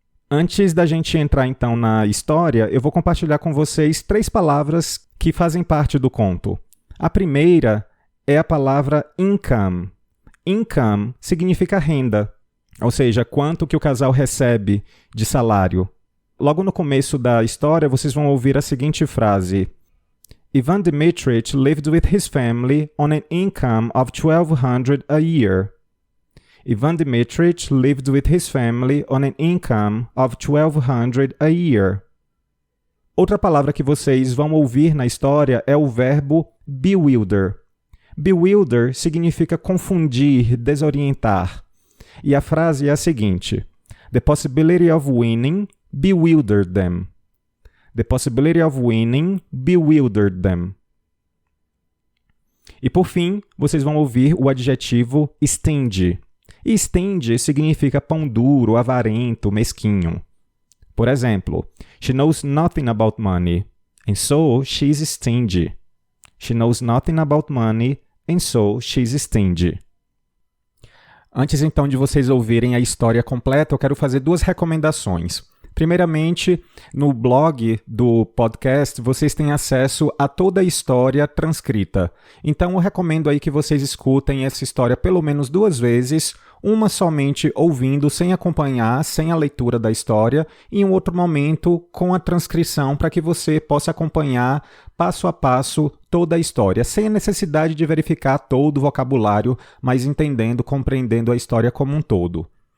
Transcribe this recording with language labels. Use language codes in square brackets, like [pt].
[pt] Antes da gente entrar, então, na história, eu vou compartilhar com vocês 3 palavras que fazem parte do conto. A primeira é a palavra income. Income significa renda, ou seja, quanto que o casal recebe de salário. Logo no começo da história, vocês vão ouvir a seguinte frase. [en] Ivan Dmitrich lived with his family on an income of $1,200 a year. Ivan Dmitrich lived with his family on an income of $1,200 a year. [pt] Outra palavra que vocês vão ouvir na história é o verbo bewilder. Bewilder significa confundir, desorientar. E a frase é a seguinte. [en] The possibility of winning bewildered them. The possibility of winning bewildered them. [pt] E por fim, vocês vão ouvir o adjetivo stingy. E stingy significa pão duro, avarento, mesquinho. Por exemplo, [en] she knows nothing about money, and so she's stingy. She knows nothing about money, and so she's stingy. [pt] Antes então de vocês ouvirem a história completa, eu quero fazer 2 recomendações. Primeiramente, no blog do podcast, vocês têm acesso a toda a história transcrita. Então, eu recomendo aí que vocês escutem essa história pelo menos 2 vezes, uma somente ouvindo, sem acompanhar, sem a leitura da história, e em um outro momento com a transcrição para que você possa acompanhar passo a passo toda a história, sem a necessidade de verificar todo o vocabulário, mas entendendo, compreendendo a história como um todo.